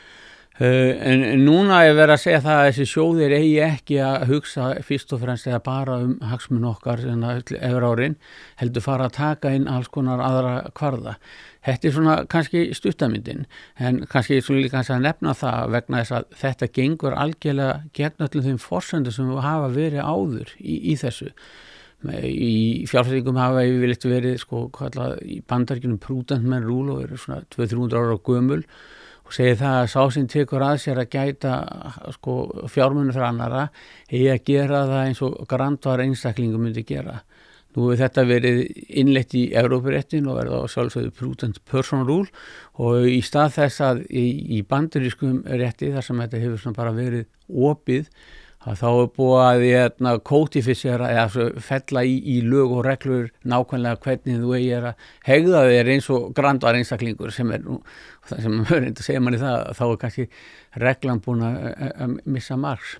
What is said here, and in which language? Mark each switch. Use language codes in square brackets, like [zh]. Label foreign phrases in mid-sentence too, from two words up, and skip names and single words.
[is] En núna verið að segja það að þessi sjóðir eigi ekki að hugsa fyrst og fremst eða bara hagsmun okkar efri árin, heldur fara að taka inn alls konar aðra kvarða. Þetta svona kannski stuttamyndin, en kannski svo líka að nefna það vegna þess að þetta gengur algjörlega gegn öllum þeim forsendum sem hafa verið áður í þessu. Í fjárfestingum hafa yfirleitt verið í Bandaríkjunum [en] prudent men rule [is] og eru svona 200-300 ára gömul og segir það að sá sem tekur að sér að gæta fjármunum fyrir annara eigi að gera það eins og grandvar einstaklingum myndi gera. Nú hefur þetta verið innleitt í Evrópuréttin og það sjálfsögðu [en] prudent person rule [is] og í stað þess að í bandarískum rétti þar sem þetta hefur svona bara verið opið að þá búið að kótifisera eða fella í lög og reglur nákvæmlega hvernig þú eigir að hegða þér eins og grandvar einstaklingur sem nú, sem segir manni það, þá kannski reglan búin að missa marks.